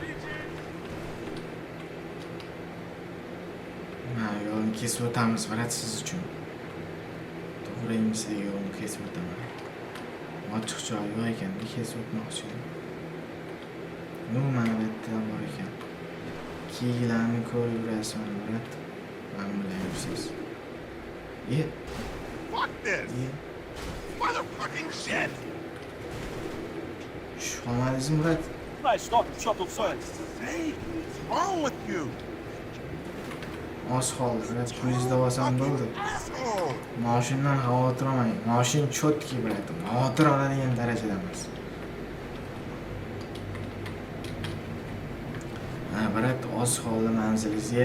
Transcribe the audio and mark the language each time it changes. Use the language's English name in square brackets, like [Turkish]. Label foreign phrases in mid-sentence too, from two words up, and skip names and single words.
[Uzbek] Yo'lni kesib o'tamiz, brat, siz uchun. To'g'ri emaslik yo'lni kesib o'taman. Ochiq joy yo'q ekan, kesib o'tmoqchi edim. Mana bu yerda bor ekan. Kiyiklarni ko'rib yurasizmi, brat? Mana bular yursiz. [English] Fuck this! Motherfucking shit! [Uzbek] Tushunmadingizmi, brat? [Russian] Знаешь что? Что тут стоит? [English] Hey, what's wrong with you? [Uzbek] Oz qoldi, brat. Pulingizda olsam bo'ldi. [English] Asshole! [Uzbek] Mashindan xavotir olmang. Mashin chotki, brat. Xavotir oladigan darajada emas. Ha, brat, oz qoldi manzilingizga.